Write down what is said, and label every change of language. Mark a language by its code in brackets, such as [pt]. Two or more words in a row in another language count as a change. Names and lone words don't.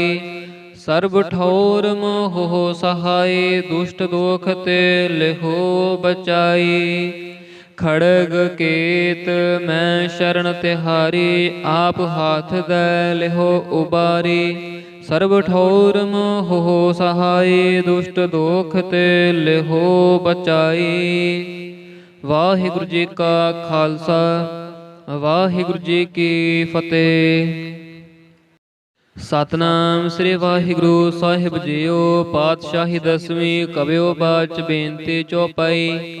[bra] सर्ब ठौर मोह सहाय, दुष्ट दोख ते लिहो बचाई। खड़ग केत मैं शरण तिहारी, आप हाथ दे लिहो उबारी। सर्ब ठौर मोह सहाय, दुष्ट दोख ते लिहो बचाई। वाहिगुरु जी का खालसा, वाहिगुरु जी की फतेह। [pa] ਸਤਨਾਮ ਸ੍ਰੀ ਵਾਹਿਗੁਰੂ ਸਾਹਿਬ ਜੀਓ। ਪਾਤਸ਼ਾਹੀ ਦਸਵੀਂ ਕਬਿਓ ਬਾਚ ਬੇਨਤੀ ਚੌਪਈ।